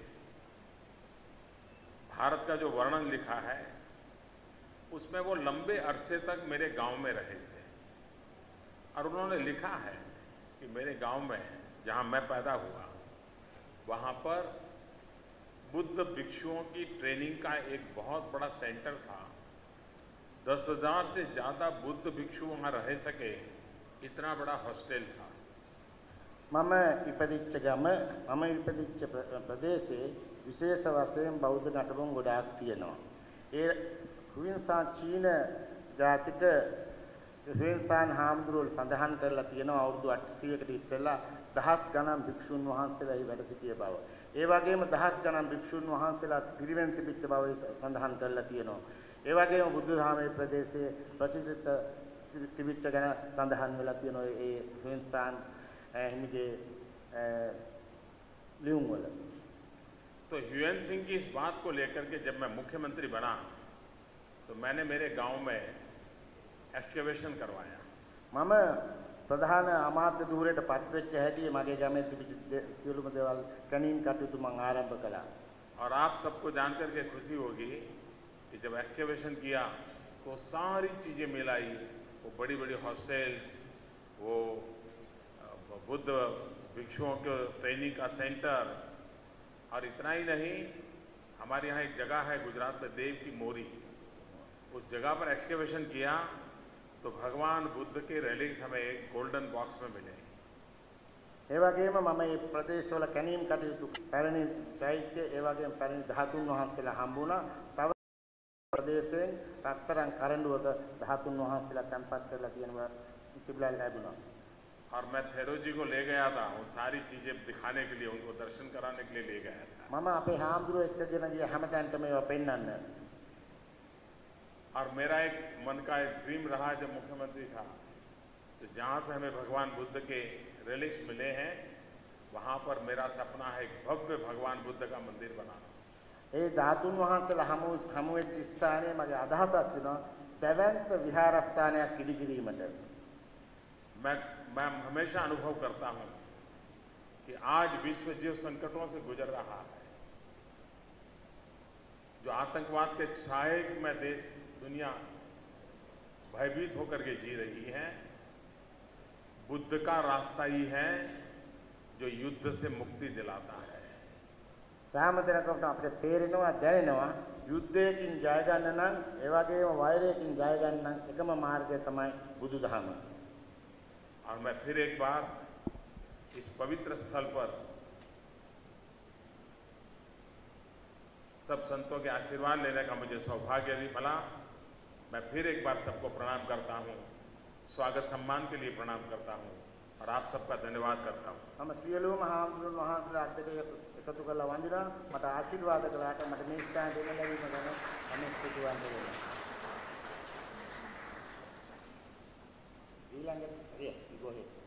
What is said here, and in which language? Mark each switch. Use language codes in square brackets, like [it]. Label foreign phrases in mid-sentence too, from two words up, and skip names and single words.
[hi] भारत का जो वर्णन लिखा है उसमें वो लंबे अरसे तक मेरे गांव में रहे थे और उन्होंने लिखा है कि मेरे गांव में जहां मैं पैदा हुआ वहां पर बुद्ध भिक्षुओं की ट्रेनिंग का एक बहुत बड़ा सेंटर था। 10,000 से ज़्यादा बुद्ध भिक्षु वहाँ रह सके, इतना बड़ा हॉस्टल था। [si] මම ඉපදිච්ච ගම මම ඉපදිච්ච ප්‍රදේශයේ විශේෂ වශයෙන් බෞද්ධ නටබුන් ගොඩාක් තියෙනවා. ඒ හුයින්සාන් චීන ජාතික හුයින්සාන් හාමුදුරුවෝ සඳහන් කරලා තියෙනවා අවුරුදු 800කට ඉස්සෙල්ලා දහස් ගණන් භික්ෂුන් වහන්සේලා එහි වැඩ සිටිය බව. ඒ වගේම දහස් ගණන් භික්ෂුන් වහන්සේලා පිරිවෙන් තිබිච්ච බව සඳහන් කරලා තියෙනවා. ඒ වගේම බුද්ධ ධර්මයේ ප්‍රදේශයේ ප්‍රචලිත තිබිච්ච ගැන සඳහන් වෙලා තියෙනවා ඒ හුයින්සාන් [hi] तो ह्यूएन सिंह की इस बात को लेकर के जब मैं मुख्यमंत्री बना तो मैंने मेरे गांव में एक्सकवेशन करवाया। [si] මම ප්‍රධාන අමාත්‍ය ධූරයට පත් වෙච්ච හැටි මගේ ගමේ තිබිච්ච සියලුම දේවල් කණින් කටයුතු මම ආරම්භ කළා। [hi] और आप सबको जानकर के खुशी होगी कि जब एक्सकवेशन किया तो सारी चीज़ें मिलाई, वो बड़ी बड़ी हॉस्टल्स, वो बुद्ध भिक्षुओं के ट्रेनिंग का सेंटर, और इतना ही नहीं, हमारे यहाँ एक जगह है गुजरात में देव की मोरी, उस जगह पर एक्सकवेशन किया तो भगवान बुद्ध के रेलिक्स हमें एक [en] golden box [hi] में मिले। [si] ඒ වගේම මම මේ ප්‍රදේශවල කැණීම් කටයුතු පැරණි චෛත්‍ය ඒ වගේම පැරණි ධාතුන් වහන්සේලා හම්බුණා. තව ප්‍රදේශයෙන් රත්තරන් කරඬුවක ධාතුන් වහන්සේලා තැන්පත් කරලා තියෙනවා තිබුණා ලැබුණා। [hi] और मैं थेरो जी को ले गया था उन सारी चीज़ें दिखाने के लिए, उनको दर्शन कराने के लिए ले गया था। [si] මම අපේ හාමුදුරුවෝ එක්කගෙන ගිය හැමතැනට මේවා පෙන්වන්න। [hi] और मेरा एक मन का एक ड्रीम रहा जब मुख्यमंत्री था, तो जहाँ से हमें भगवान बुद्ध के रिलिक्स मिले हैं वहाँ पर मेरा सपना है एक भव्य भगवान बुद्ध का मंदिर बनाना। [si] ඒ ධාතුන් වහන්සේලා හමු වෙච්ච ස්ථානයේ මගේ අදහසක් තියෙනවා දැවැන්ත විහාරස්ථානයක් ඉදිකිරීමට। [hi] मैं हमेशा अनुभव करता हूँ कि आज विश्व जो संकटों से गुजर रहा है, जो आतंकवाद के छाए में देश दुनिया भयभीत होकर के जी रही है, बुद्ध का रास्ता ही है जो युद्ध से मुक्ति दिलाता है। [si] සාමතනකට අපිට තේරෙනවා දැනෙනවා යුද්ධයකින් ජය ගන්න නම් ඒ වගේම වෛරයකින් ජය ගන්න නම් එකම මාර්ගය තමයි බුදුදහම। [hi] और मैं फिर एक बार इस पवित्र स्थल पर सब संतों के आशीर्वाद लेने का मुझे सौभाग्य भी मिला। मैं फिर एक बार सबको प्रणाम करता हूँ, स्वागत सम्मान के लिए प्रणाम करता हूँ और आप सबका धन्यवाद करता हूँ। [si] මම සියලුම හාමුදුරුවෝ වහන්සේලා අතට එකතු කරලා වඳිනවා। මට ආශිර්වාද කළාට මට මේ ස්ථානයට එන්න ලැබීම ගැන මම ස්තුතිවන්ත වෙනවා। [en] ඊළඟට yes, go ahead.